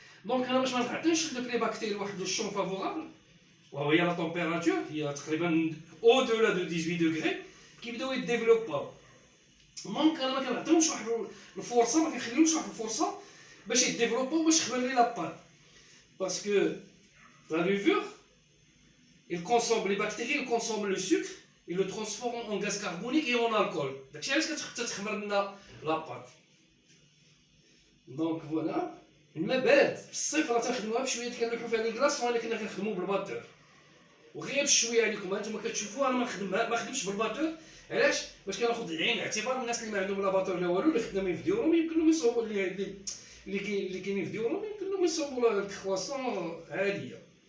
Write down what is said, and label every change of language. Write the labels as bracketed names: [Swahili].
[Arabic] دونك انا باش ما نعطيش لدوك لي باكتيري واحد الشون فافورابل، وهي لا طومبيراتور هي تقريبا او دولا دو 18 دوغري، كيبداو يديفلوباو. دونك انا ما كنعطيهمش واحد الفرصه، ما كنخليهمش واحد الفرصه باش يديفلوباو، باش يخمر لي لاباط. [French] باسكو لا levure il consomme les bactéries, il consomme le sucre, il le transforme en gaz carbonique et en alcool. [Arabic] داكشي علاش كتخمر لنا لاباط. دونك فوالا، الماء بارد. في الصيف راه تنخدموها بشويه، كنلوحو فيها لي كلاص، وانا كنا كنخدمو بالباتور وغير بشويه عليكم. هانتوما كتشوفوا انا ما خدمتش بالباتور. علاش؟ باش كناخذ العين الاعتبار الناس اللي ما عندهم لا باتور لا والو، اللي خدامين في ديورهم يمكن لهم يصوبوا اللي كاينين في ديورهم يمكن لهم يصوبوا الكرواسون عاديه.